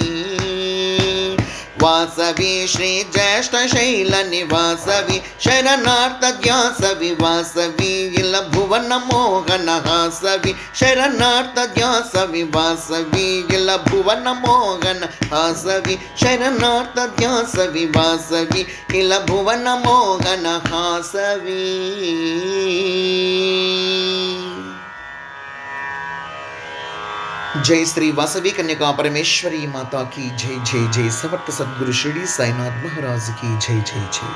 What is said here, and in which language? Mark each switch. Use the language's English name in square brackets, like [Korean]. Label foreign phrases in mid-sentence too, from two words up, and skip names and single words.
[Telugu] వాసవి శ్రీ జ్యేష్ఠశైల నివాసవి శరణార్థధ్యాసవి వాసవి ఇల భువన మోహన హాసవి శరణార్థధ్యాసవి వాసవి ఇల భువన మోహన హాసవి శరణార్థధ్యాసవి వాసవి ఇల భువన మోహన హాసవి. [Hindi] जय श्री वासवी कन्या परमेश्वरी माता की जय जय जय समर्थ सद्गुरु शिरडी साईनाथ महाराज की जय जय जय.